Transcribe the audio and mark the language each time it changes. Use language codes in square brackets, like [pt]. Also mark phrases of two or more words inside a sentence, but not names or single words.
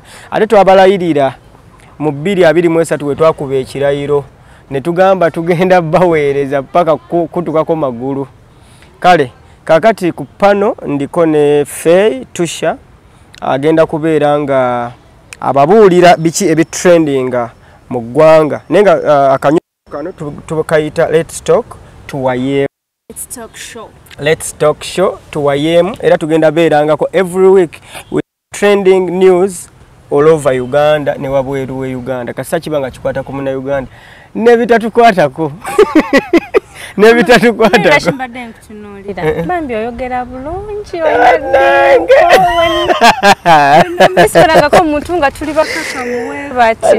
[lg] Ate twabalayirira mu 2023 we twakuba ekirayiro ne tugamba tugenda baweereza paka kutukako magulu. Kale kakati ku pano ndiko ne Faye Tusha agenda kubeera nga ababuulira biki ebitrendinga mu ggwanga nenga akanyo kano tubakayita [en] Let's Talk [lg] tuwayemu. [en] Let's talk show [lg] tuwayemu era tugenda beerangako [en] every week with trending news all over Uganda [lg] ne wabweru we Uganda kasa kibanga kikwata ku muna Uganda ne bitatukwatako ne bitatukwatako nashibadde nkutunuulira bambi oyogera bulungi oyimbisiranga ko muntu nga tuli bakaka muwe bati